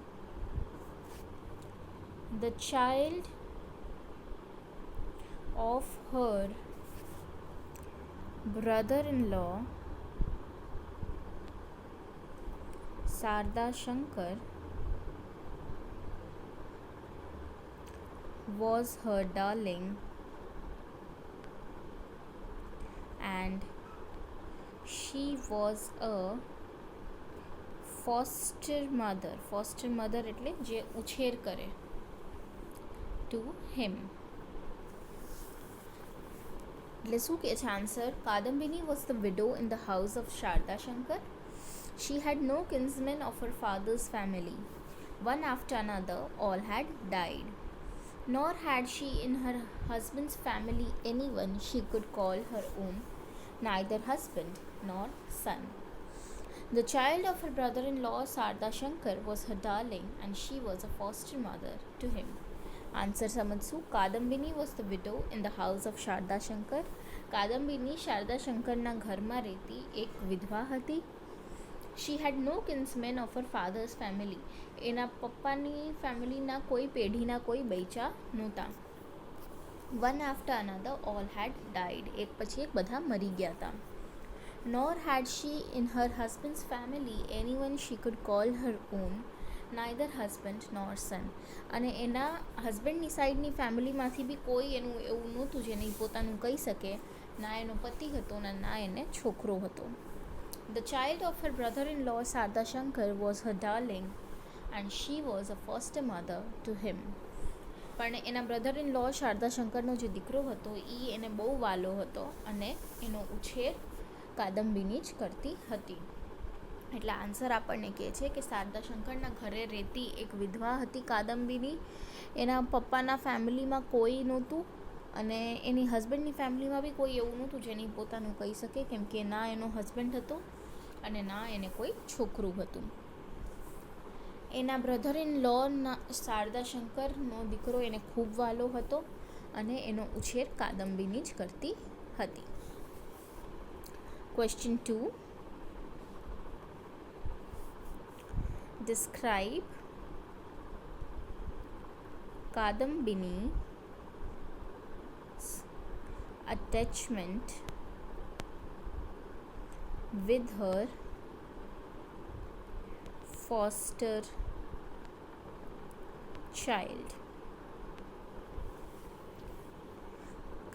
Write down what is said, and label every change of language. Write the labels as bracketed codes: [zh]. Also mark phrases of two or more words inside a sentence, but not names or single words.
[en] The child of her brother-in-law Sarda Shankar was her darling, and she was a foster mother. Foster mother [gu] એટલે જે ઉછેર કરે, [en] to him. [gu] એટલે શું કહે છે આન્સર? [en] કાદંબિની was the widow in the house of Sharda Shankar. She had no kinsmen of her father's family. One after another, all had died. Nor had she in her husband's family anyone she could call her own, neither husband nor son. The child of her brother-in-law Sarda Shankar was her darling, and she was a foster mother to him. Answer સમજશું. કાદંબિની was the widow in the house of શારદા શંકર. [gu] કાદંબિની શારદા શંકરના ઘરમાં રહેતી એક વિધવા હતી. [en] She had no kinsmen of her father's family. [gu] એના પપ્પાની ફેમિલીના કોઈ પેઢીના કોઈ બૈચા નહોતા. [en] One after another, all had died. [gu] એક પછી એક બધા મરી ગયા હતા. [en] Nor had she in her husband's family anyone she could call her own, neither husband nor son. [gu] અને એના હસબન્ડની સાઈડની ફેમિલીમાંથી બી કોઈ એનું એવું નહોતું જેને એ પોતાનું કહી શકે. ના એનો પતિ હતો ના એને છોકરો હતો. [en] The child of her brother-in-law Sarda Shankar was her darling, and she was a foster mother to him. [gu] પણ એના [en] brother in law [gu] શારદા શંકરનો જે દીકરો હતો એ એને બહુ વાલો હતો અને એનો ઉછેર કાદંબિની જ કરતી હતી. એટલે આન્સર આપણને કહે છે કે શારદા શંકરના ઘરે રહેતી એક વિધવા હતી કાદંબિની. એના પપ્પાના ફેમિલીમાં કોઈ નહોતું અને એની હસબન્ડની ફેમિલીમાં બી કોઈ એવું નહોતું જેને પોતાનું કહી શકે, કેમ કે ના એનો હસબન્ડ હતો અને ના એને કોઈ છોકરું હતું. એના [en] brother in law [gu] શારદા શંકરનો દીકરો એને ખૂબ વાલો હતો અને એનો ઉછેર કાદંબિની જ કરતી હતી. [en] Question 2. Describe Kadambini's attachment with her foster child.